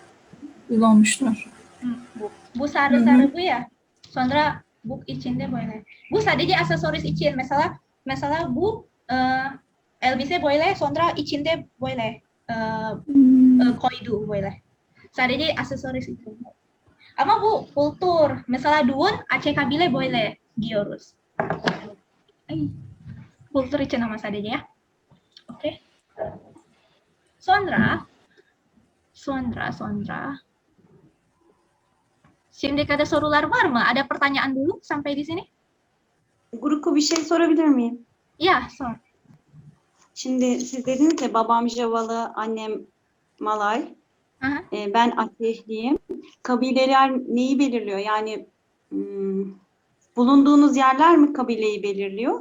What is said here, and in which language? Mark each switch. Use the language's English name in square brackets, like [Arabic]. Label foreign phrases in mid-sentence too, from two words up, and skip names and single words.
[Turkish] Kullanmışlar. Bu sarı bu ya. Sonra bu içinde böyle. Bu sadece aksesoris için. Mesela bu elbise böyle sonra içinde böyle koydu böyle. [Indonesian] Sadece aksesoris itu. [Turkish] Ama bu kultur. Mesela düğün Aceh kabile böyle giyiyoruz. Kultur için ama sadece ya. Oke. Sonra. Şimdi ada sorular var mı? [Indonesian] Ada pertanyaan dulu sampai di sini? [Turkish] Guruku bir şey sorabilir miyim? Ya, sor. Şimdi siz dediniz ya babam Javalı, annem Malay, Aha. ben Ateşliyim. Kabileler neyi belirliyor? Yani bulunduğunuz yerler mi kabileyi belirliyor?